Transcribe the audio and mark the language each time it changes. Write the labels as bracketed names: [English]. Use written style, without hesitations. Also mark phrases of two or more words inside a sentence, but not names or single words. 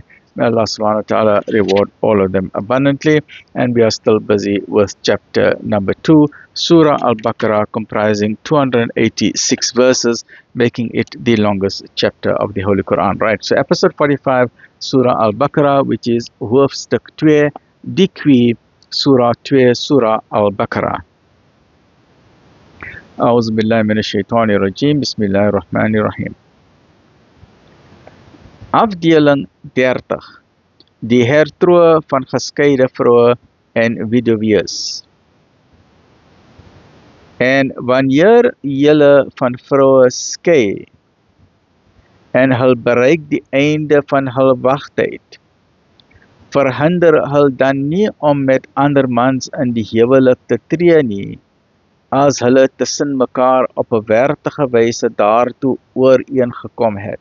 [English] May Allah [Arabic] سبحانه وتعالى [English] reward all of them abundantly. And we are still busy with chapter number 2, Surah Al-Baqarah, comprising 286 verses, making it the longest chapter of the Holy Quran. Right, so episode 45, Surah Al-Baqarah, which is [Afrikaans] hoofstuk 2, die Surah 2, [English] Surah Al-Baqarah. [Arabic] أعوذ بالله من الشيطان الرجيم. بسم الله الرحمن الرحيم. [Afrikaans] Afdeling 30. Die hertroue van geskeide vroue en weduwees. En wanneer julle van vroue skei en hul bereik die einde van hul wagtyd, verhinder hul dan nie om met ander mans in die huwelik te tree nie, as hulle tussen mekaar op 'n wettige wyse daartoe ooreengekom het.